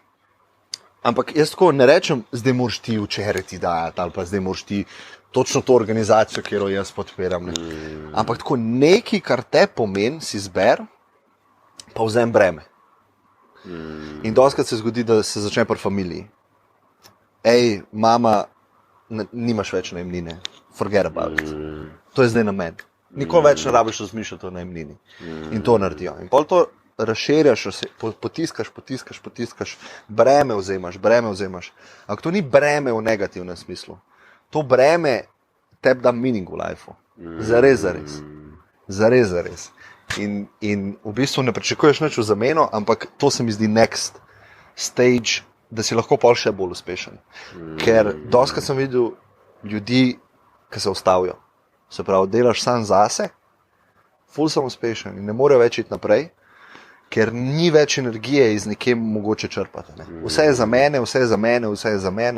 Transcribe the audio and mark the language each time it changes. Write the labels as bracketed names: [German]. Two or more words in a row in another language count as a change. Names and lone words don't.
[Slovenian] Ampak jaz tako ne rečem, zdaj moraš ti včeraj dajati ali pa zdaj moraš ti točno to organizacijo, kjer jo jaz podpiram. Ne. Ampak tako nekaj, kar te pomeni, si zber, pa vzem breme. In dostakrat se zgodi, da se začne pri familiji. Ej, mama, nimaš več najemnine, [English] forget about it. [Slovenian] To je zdaj na meni. Nikoli več ne rabiš razmišljati o najemnini. In to naredijo. In pol to razširjaš, potiskaš, breme vzemaš. Ampak to ni breme v negativnem smislu. To breme tebi da meaning v lifeu. Zares. In v bistvu ne pričakuješ nič v zameno, ampak to se mi zdi [English] next stage, [Slovenian] da si lahko pol še bolj uspešen. Ker dostakrat sem videl ljudi, ki se ustavijo. Se pravi, delaš sam zase, ful sem uspešen in ne morejo več iti naprej, ker ni več energije iz nekje mogoče črpati. Ne. Vse je za mene.